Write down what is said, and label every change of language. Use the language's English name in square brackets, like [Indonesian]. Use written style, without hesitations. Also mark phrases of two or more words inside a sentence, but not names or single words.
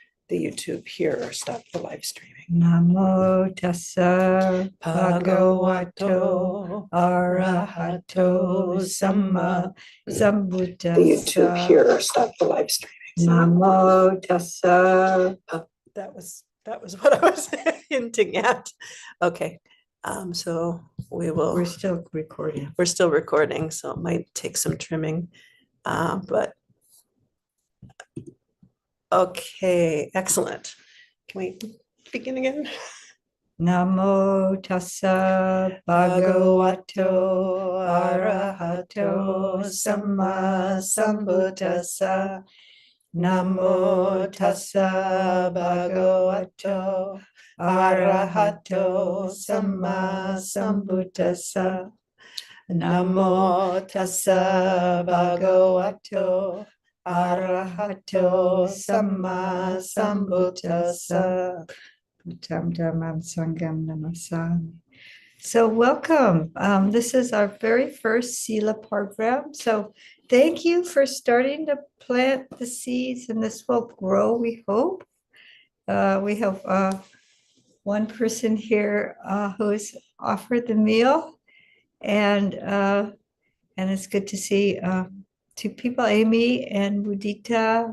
[English] the YouTube here or stop the live streaming. [Pali] Namo tassa bhagavato arahato samma sambuddhassa. [English] The YouTube here or stop the live streaming. [Pali] Namo tassa. [English] That was what I was hinting at. Okay. So we will. We're still recording. We're still recording, so it might take some trimming. But okay, excellent. Can we begin again? [Pali] Namo tassa bhagavato arahato samma sambuddhassa. Namo tassa bhagavato arahato samma sambuddhassa. Namo tassa bhagavato arahato samma sambuddhassa. Tam Dhammam Sangam Namasami. [English] So welcome. This is our very first Sila program. So thank you for starting to plant the seeds, and this will grow, we hope. We have one person here who's offered the meal, and it's good to see two people, Amy and Mudita.